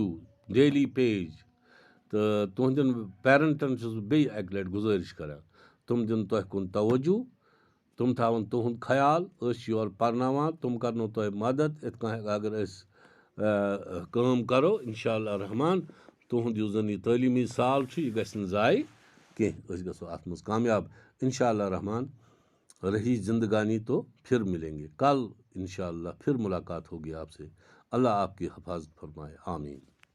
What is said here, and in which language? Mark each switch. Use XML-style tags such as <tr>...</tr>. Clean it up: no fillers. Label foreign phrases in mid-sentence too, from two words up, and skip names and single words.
<en>daily page</en> <ks>تہٕ تُہنٛدٮ۪ن پیرَنٹَن چھُس بہٕ بیٚیہِ اَکہِ لَٹہِ گُزٲرِش کَران تِم دِن تۄہہِ کُن توجوٗ تِم تھاوَن تُہُنٛد خیال أسۍ چھِ یورٕ پَرناوان تِم کَرنو تۄہہِ مَدد یِتھ کٔنۍ اگر أسۍ کٲم کَرو</ks> <ar>اِنشاء اللہ</ar> <ks>رحمان تُہُنٛد یُس زَن یہِ تعلیٖمی سال چھُ یہِ گژھِ نہٕ ضایع کینٛہہ أسۍ گژھو اَتھ منٛز کامیاب اِنشاء اللہ رحمان</ks> <ur>رہی زندگانی تو پھر ملیں گے کل انشاء اللہ پھر ملاقات ہوگی آپ سے اللہ آپ کی حفاظت فرمائے آمین</ur>